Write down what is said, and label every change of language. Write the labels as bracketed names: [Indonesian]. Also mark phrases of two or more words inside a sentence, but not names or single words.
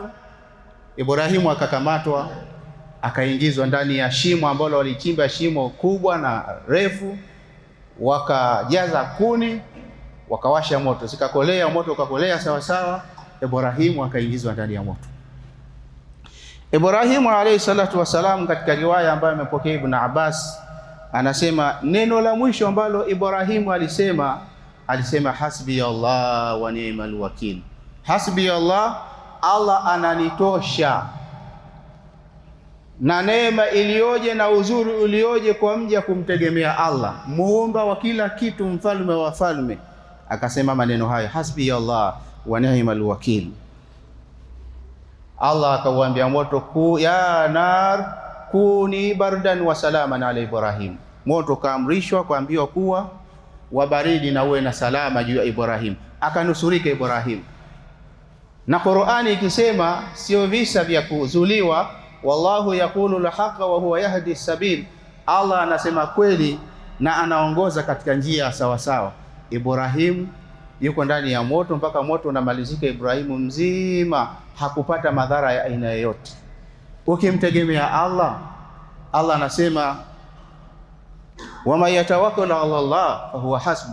[Swahili] Ibrahimu akakamatwa, akaingizwa ndani ya shimo ambalo walichimba, shimo kubwa na refu, wakajaza kuni, wakawasha moto, zikakolea, moto ukakolea sawa sawa. Ibrahimu akaingizwa ndani ya moto. Ibrahimu [Arabic] عليه الصلاة والسلام, [Swahili] katika riwaya ambayo amepokea Ibn Abbas, anasema neno la mwisho ambalo Ibrahimu alisema [Arabic] حسبي الله ونعم الوكيل. حسبي الله, [Swahili] Allah ananitosha. Na neema iliyoje na uzuri ulioje kwa mja kumtegemea Allah, muumba wa kila kitu, mfalme wa falme. Akasema maneno hayo, [Arabic] حسبي الله ونعم الوكيل. [Swahili] Allah akauambia moto, [Arabic] يا نار كوني بردا وسلاما على إبراهيم. [Swahili] Moto kaamrishwa, kuambiwa kuwa wabaridi na uwe na salama juu ya Ibrahim, akanusurika Ibrahim. Na Qur'ani ikisema sio visa vya kuzuliwa, [Arabic] والله يقول الحق وهو يهدي السبيل. [Swahili] Allah anasema kweli na anaongoza katika njia sawa sawa. Ibrahim yuko ndani ya moto mpaka moto unamalizika. Ibrahimu mzima hakupata madhara ya aina yoyote. Ukimtegemea Allah, Allah anasema [Arabic] وما يتوكل على الله فهو حسبه.